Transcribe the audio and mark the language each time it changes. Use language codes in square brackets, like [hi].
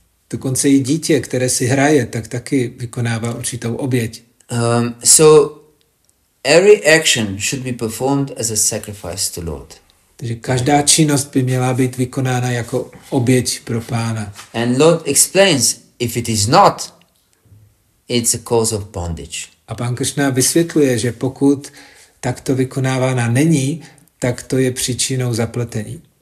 [cs] Dokonce i dítě, které si hraje, tak taky vykonává určitou oběť. [en] So every action should be performed as a sacrifice to Lord. [cs] Takže každá činnost by měla být vykonána jako oběť pro Pána. [en] And Lord explains, if it is not, it's a cause of bondage. [cs] A Pán Krišna vysvětluje, že pokud takto vykonávána není, tak to je příčinou zapletení.